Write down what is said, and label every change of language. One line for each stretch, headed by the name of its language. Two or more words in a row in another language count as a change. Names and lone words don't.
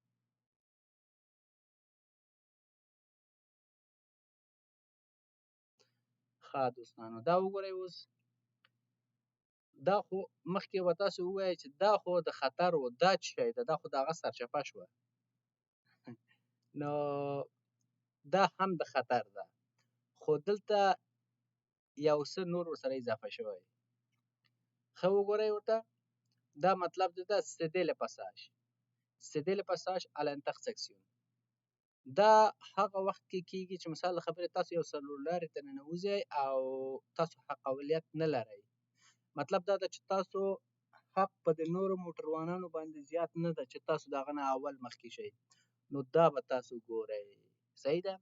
Pashto: ښه دوستانو دا وګورئ، اوس دا خو مخکې به تاسو ووایئ چې دا خو د خطر و، دا څه شی ده؟ دا خو د هغه سرچپه شوه. نو دا هم د خطر ده، خو دلته یو څه نور ورسره اضافه شوی. ښه وګورئ ورته، دا مطلب ده
French: céder le passage. céder le passage à l'intersection.
Pashto: دا هغه وخت کې کېږي چې مثال د خبرې تاسو یو څلورلارې ته ننوځئ او تاسو حق اولیت نه لرئ. مطلب دا ده چې تاسو حق په د نورو موټروانانو باندې زیات نه ده چې تاسو د هغه نه اول مخکې شئ. نو دا به تاسو ګورئ. صحیح ده؟